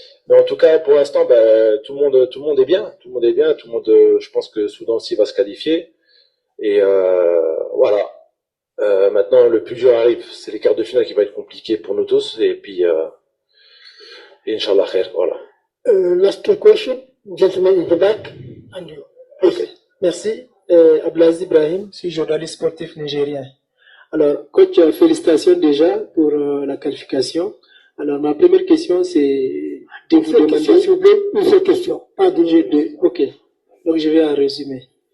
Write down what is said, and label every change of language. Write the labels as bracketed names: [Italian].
[French] Mais en tout cas, pour l'instant, tout le monde est bien. Tout le monde, je pense que Soudan aussi va se qualifier. Et voilà. Maintenant, le plus dur arrive. C'est les quarts de finale qui va être compliqué pour nous tous. Et puis, Inch'Allah khair, voilà. [English] Last question, gentleman in the back, and you. [French] Okay. Merci. Ablazi Ibrahim, je suis journaliste sportif nigérien. Alors, coach, félicitations déjà pour la qualification. Alors, ma première question, c'est de vous demander... S'il vous plaît, une seule question. Pas de... Ok. Donc, je vais en résumer.